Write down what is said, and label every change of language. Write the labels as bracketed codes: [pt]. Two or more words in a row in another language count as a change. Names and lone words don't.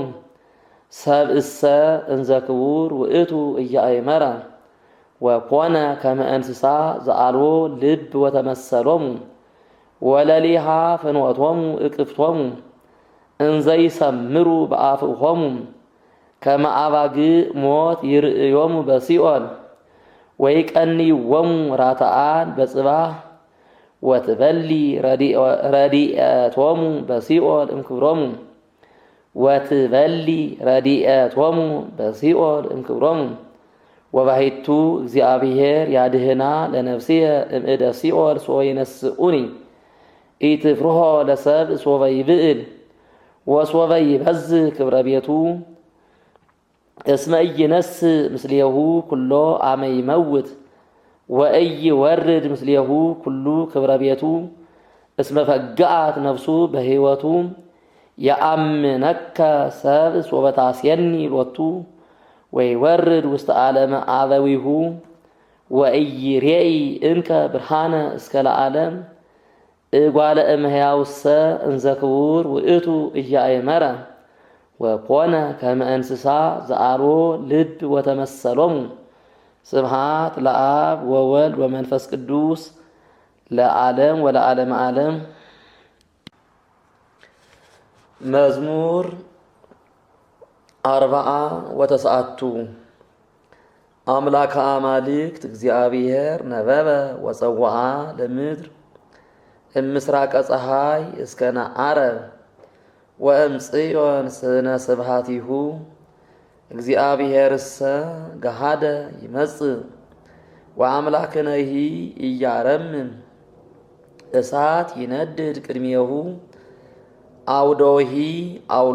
[gez] ሰብእሰ እንዘ ክቡር ውእቱ ኢያእመረ ወኮነ ከመ እንስሳ ዘአልቦ ልብ ወተመሰሎሙ ወለሊሃ ፍኖቶሙ እቅፍቶሙ እንዘ ይሰምሩ በአፍሆሙ ከመ አባግዕ ሞት ይርእዮሙ በሲኦል ወይቀንይዎሙ ራትዓን በጽባሕ ወትበሊ ረዲኤቶሙ በሲኦል እምክብሮሙ ወትበሊ ረዲኤቶሙ በሲኦል እምክብሮሙ ወባሕቱ እግዚአብሔር ያድህና ለነፍስየ እምእደ ሲኦል ሶበ ይነስኡኒ ኢትፍርሆ ለሰብእ ሶበ ይብዕል ወሶበ ይበዝሕ ክብረ ቤቱ እስመ ኢይነስእ ምስሌሁ ኩሎ አመ ይመውት ወኢይወርድ ምስሌሁ ኩሉ ክብረ ቤቱ እስመ ፈግአት ነፍሱ በሕይወቱ የአምነከ ሰብእ ሶበ ታስየኒ ሎቱ ወይወርድ ውስተ ዓለመ አበዊሁ ወኢይሬኢ እንከ ብርሃነ እስከ ለዓለም እጓለ እመሕያውሰ እንዘ ክቡር ውእቱ ኢያእመረ ወኮነ ከመ እንስሳ ዘአልቦ ልብ ወተመሰሎሙ ስብሃት ለአብ ወወልድ ወመንፈስ ቅዱስ ለዓለም ወለዓለመ ዓለም። መዝሙር 49 አምላከ አማልክት እግዚአብሔር ነበበ ወፀውዓ ለምድር እምስራቀ ፀሐይ እስከ ነዓረብ ወእምጽዮን ስነ ስብሃቲሁ እግዚአብሔርሰ ገሃደ ይመጽእ ወአምላክነሂ ኢያረምም እሳት ይነድድ ቅድሜሁ አውዶሂ አውሎ